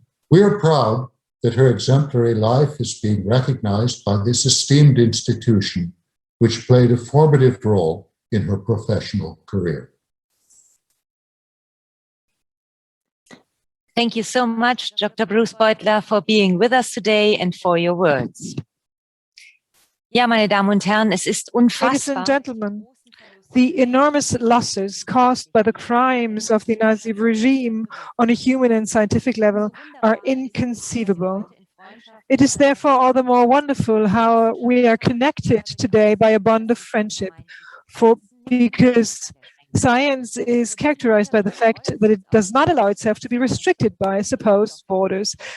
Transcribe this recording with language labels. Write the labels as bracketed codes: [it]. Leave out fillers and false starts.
[en] We are proud that her exemplary life is being recognized by this esteemed institution, which played a formative role in her professional career. Thank you so much, Dr. Bruce Beutler, for being with us today and for your words. [de] Ja, meine Damen und Herren, es ist unfassbar. [en] Ladies and gentlemen, the enormous losses caused by the crimes of the Nazi regime on a human and scientific level are inconceivable. It is therefore all the more wonderful how we are connected today by a bond of friendship, because science is characterized by the fact that it does not allow itself to be restricted by supposed borders.